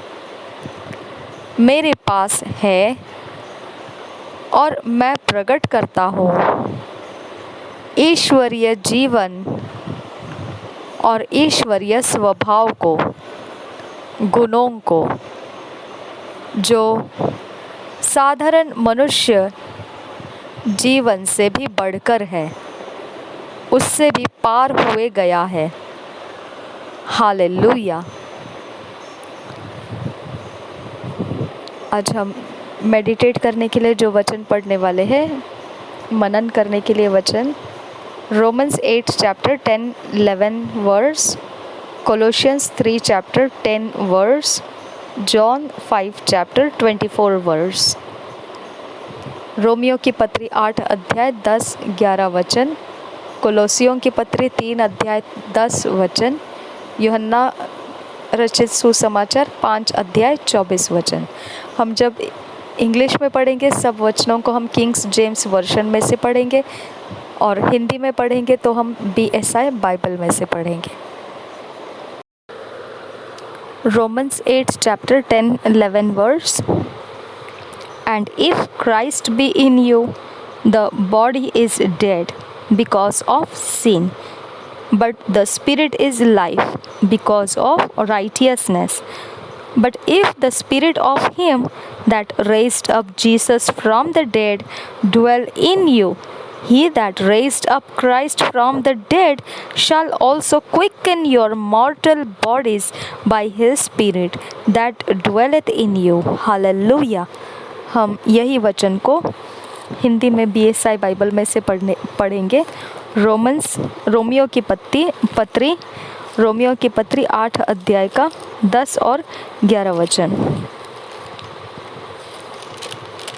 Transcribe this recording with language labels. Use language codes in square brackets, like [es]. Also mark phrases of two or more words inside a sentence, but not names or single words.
[hi] मेरे पास है और मैं प्रकट करता हूँ ईश्वरीय जीवन और ईश्वरीय स्वभाव को, गुणों को, जो साधारण मनुष्य जीवन से भी बढ़कर है, उससे भी पार हुए गया है। हालेलुया। आज हम मेडिटेट करने के लिए जो वचन पढ़ने वाले हैं, मनन करने के लिए वचन [en] Romans 8 chapter 10-11 verse, Colossians 3 chapter 10 verse, John 5 chapter 24 verse। [hi] रोमियो की पत्री 8 अध्याय 10-11 वचन, कोलोसियों की पत्री 3 अध्याय 10 वचन, यूहन्ना रचित सुसमाचार 5 अध्याय 24 वचन। हम जब इंग्लिश में पढ़ेंगे सब वचनों को हम किंग्स जेम्स वर्जन में से पढ़ेंगे और हिंदी में पढ़ेंगे तो हम BSI बाइबल में से पढ़ेंगे। [en] Romans 8 chapter 10-11 verse, and if Christ be in you, the body is dead because of sin, but the spirit is life because of righteousness. But if the spirit of him that raised up Jesus from the dead dwell in you, he that raised up Christ from the dead shall also quicken your mortal bodies by his spirit that dwelleth in you. Hallelujah. [hi] हम यही वचन को हिंदी में BSI बाइबल में से पढ़ेंगे। रोमियो की पत्री 8 अध्याय का 10 और 11 वचन।